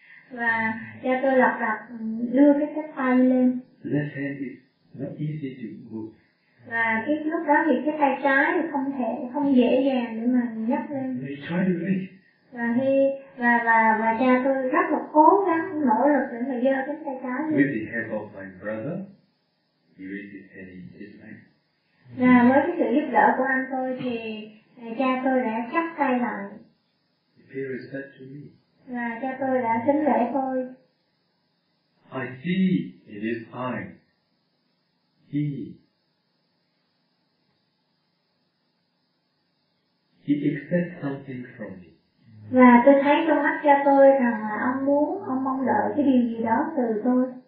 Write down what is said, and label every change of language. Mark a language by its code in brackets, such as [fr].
[vi] Và cha tôi lập lập đưa cái cánh tay lên. [en] Left hand is not easy to move. [vi] Và cái lúc đó thì cái tay trái thì không dễ dàng để mà nhấc lên. [en] He tried to lift. [vi] Và cha tôi rất là cố gắng nỗ lực để mà giơ cái tay trái lên. [en] With the help of my brother, he raised his hand in his hand. [vi] Và với cái sự giúp đỡ của anh tôi thì cha tôi đã chắp tay lại. [en] He paid respect to me. [vi] Và cha tôi đã kính lễ tôi. [en] I see in his eyes. He expects something from me. [vi] Và tôi thấy trong mắt cha tôi rằng là ông mong đợi cái điều gì đó từ tôi.